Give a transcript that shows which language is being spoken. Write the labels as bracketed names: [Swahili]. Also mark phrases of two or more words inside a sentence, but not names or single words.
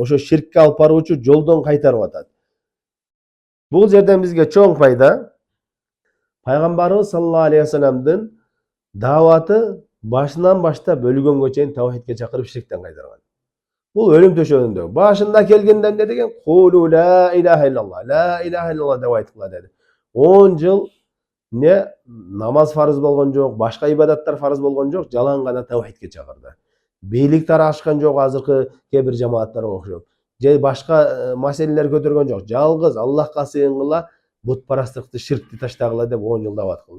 [Kyrgyz] Ошо ширкке алып баруучу жолдон кайтарып атат. Бул жерден бизге чоң пайда Пайгамбарыбыз [Arabic] صلى الله عليه وسلم [Kyrgyz] даваты башынан баштап өлгөнгө чейин таухидке чакырып ширктен кайтарган. Бул өлүм төшөгүндө башында келгенде эмне деген? [Arabic] قولوا لا إله إلا الله، لا إله إلا الله [Kyrgyz] деп айткыла деди. 10 жыл намаз фарыз болгон жок, башка ибадаттар фарыз болгон жок, жалаң гана таухидке чакырды. Бийлик тарашкан жок, азыркы кээ бир жамааттарга окшоп. Же башка маселелер көтөргөн жок. Жалгыз Аллахка сыйынгыла, бутпарастыкты, ширкти таштагыла деп 10 жыл дават кылды.